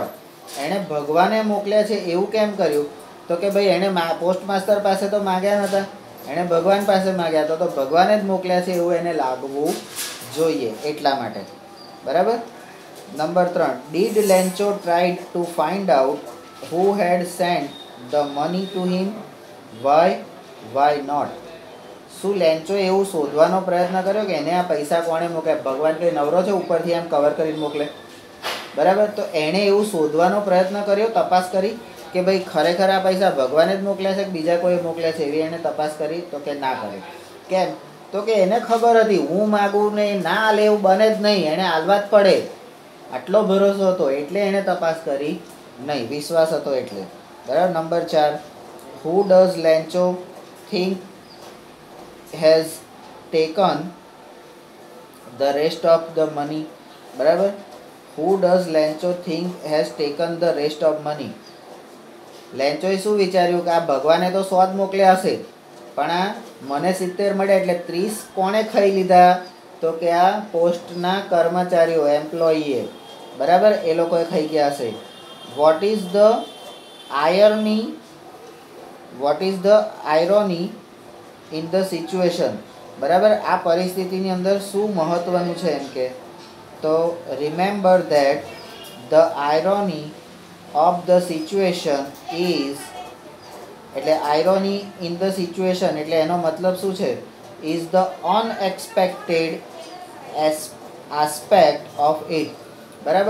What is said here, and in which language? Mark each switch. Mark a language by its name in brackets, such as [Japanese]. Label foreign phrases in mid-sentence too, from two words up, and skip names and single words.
[Gujarati] એણે ભગવાને મોકલ્યા છે એવું કેમ કર્યું? તો કે ભાઈ એણે પોસ્ટમાસ્ટર પાસે તો માગ્યા નહોતા, એણે ભગવાન પાસે માગ્યા હતા, તો ભગવાને જ મોકલ્યા છે એવું એને લાગવું જોઈએ એટલા માટે, બરાબર. [English] નંબર 3, did Lencho tried to find out who had sent the money to him? why not? [Gujarati] શું લેન્ચોએ એવું શોધવાનો પ્રયત્ન કર્યો કે એને આ પૈસા કોણે મોકલ્યા? ભગવાન કંઈ નવરો છે ઉપરથી આમ કવર કરીને મોકલે, બરાબર. તો એણે એવું શોધવાનો પ્રયત્ન કર્યો, તપાસ કરી કે ભાઈ ખરેખર આ પૈસા ભગવાને જ મોકલ્યા છે કે બીજા કોઈ મોકલ્યા છે, એવી એને તપાસ કરી? તો કે ના કરે. કેમ? તો કે એને ખબર હતી હું માગું ને ના હાલે એવું બને જ નહીં, એણે હાલવા જ પડે, આટલો ભરોસો હતો એટલે એણે તપાસ કરી નહીં, વિશ્વાસ હતો એટલે, બરાબર. [English] નંબર 4, who does Lancho think has taken the rest of the money? [Gujarati] બરાબર. [English] who does Lancho think has taken the rest of money? [Gujarati] લેન્ચોએ શું વિચાર્યું કે આ ભગવાને તો 100 જ મોકલ્યા હશે, પણ આ મને 70 મળ્યા એટલે 30 કોણે ખાઈ લીધા? તો કે આ પોસ્ટના કર્મચારીઓ, એમ્પ્લોયીએ, બરાબર, એ લોકોએ ખાઈ ગયા હશે. [English] What is the irony in the situation? [Gujarati] બરાબર. આ પરિસ્થિતિની અંદર શું મહત્વનું છે એમ કે, તો [English] remember that the irony of the situation is, [Gujarati] એટલે [English] irony in the situation [Gujarati] એટલે એનો મતલબ શું છે? [English] is the unexpected aspect of it, બરાબર.